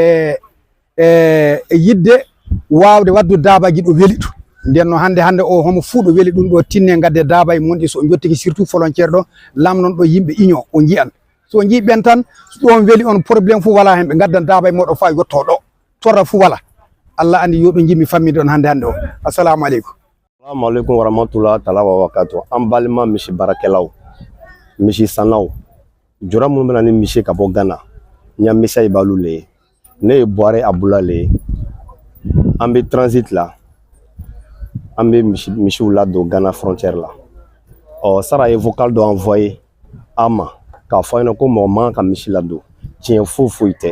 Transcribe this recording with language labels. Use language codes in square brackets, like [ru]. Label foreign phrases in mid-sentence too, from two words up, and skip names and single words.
[ff] e yidde wawde waddu dabaji ɗo weeli ɗum nden no hande o homo fuu ɗo weeli ɗum ɗo tinne gadde dabaji mon ɗi so jottiki [fr] surtout frontiére [ff] ɗo lamnon ɗo yimɓe union o jiyan so jiiɓen tan so ɗon weeli on probléme fuu wala hen ɓe gaddan dabaji moɗo fa yetto ɗo torra fuu wala Allah andi yo ɗo jimmi fammide on hande o. [ar] السلام عليكم. السلام عليكم ورحمة الله تعالى و بركاته. [bm] An balima misi barakɛlaw, misi sannaw, jɔra minnu bɛna ni misi ka bɔ Ghana, Ɲamisa Ibalu le ye, ne ye Buhari Abula le ye. An bɛ transit la, an bɛ misiw ladon Ghana frontière la. Sara ye vocal dɔ envoyé an ma k'a fɔ an ɲɛna ko mɔgɔ man ka misi ladon, tiɲɛ foyi foyi tɛ.